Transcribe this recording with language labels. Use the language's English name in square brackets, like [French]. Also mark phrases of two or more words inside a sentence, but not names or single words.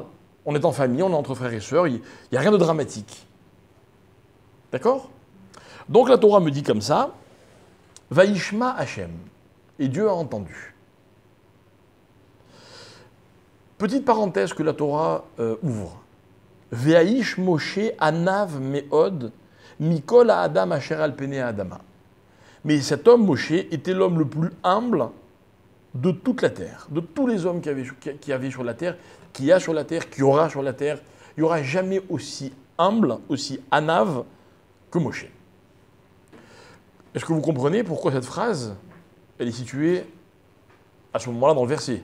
[French] On est en famille, on est entre frères et sœurs. Il n'y a rien de dramatique. D'accord? Donc, la Torah me dit comme ça, [Hebrew] וישמע השם. [French] Et Dieu a entendu. Petite parenthèse que la Torah ouvre. [Hebrew] והאיש משה ענו מאד מכל האדם אשר על פני האדמה. [French] Mais cet homme, Moshe, était l'homme le plus humble de toute la terre, de tous les hommes qui avaient sur la terre, qui y a sur la terre, qui y aura sur la terre. Il n'y aura jamais aussi humble, aussi anav que Moshe. Est-ce que vous comprenez pourquoi cette phrase, elle est située à ce moment-là dans le verset?